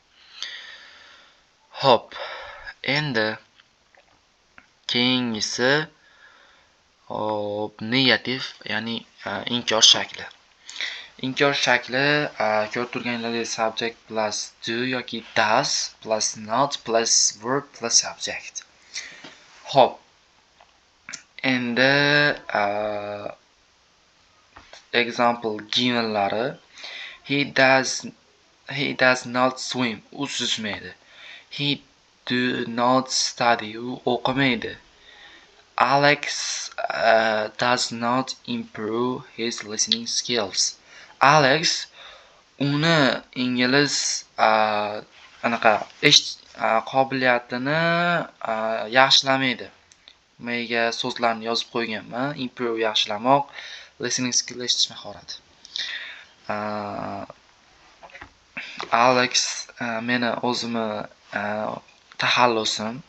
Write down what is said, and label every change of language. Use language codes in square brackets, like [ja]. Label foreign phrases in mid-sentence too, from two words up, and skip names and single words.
[uz] Xo'p, endi keyingisi negativ, ya'ni inkor shakli. Inkor shakli ko'rib turganlaringiz [en] subject plus do yoki does plus not plus verb plus subject. [uz] Xo'p. [en] Endi example givenlari he does not swim, [uz] u suzmaydi. [en] He do not study, [uz] u o'qimaydi. [en] Alex does not improve his listening skills. [uz] Alex uni ingliz qobiliyatini yaxshilamaydi. Menga so'zlarni yozib qo'yganman. Improve yaxshilamoq, [en] listening skill [uz] eshitish mahorati. Alex meni o'zimni taxallusim.